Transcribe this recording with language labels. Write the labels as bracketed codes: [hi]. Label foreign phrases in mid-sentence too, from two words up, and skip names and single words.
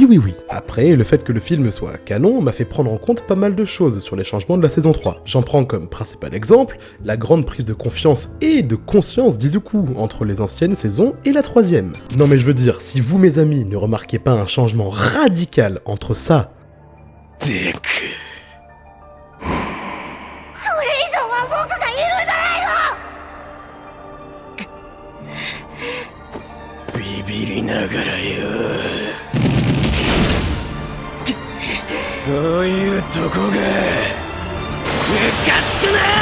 [fr] Après, le fait que le film soit canon m'a fait prendre en compte pas mal de choses sur les changements de la saison 3. J'en prends comme principal exemple la grande prise de confiance et de conscience d'Izuku entre les anciennes saisons et la 3ème. Non mais je veux dire, si vous mes amis ne remarquez pas un changement radical entre ça... Deku. [ja] ビビりながらよそういうとこがムカつくな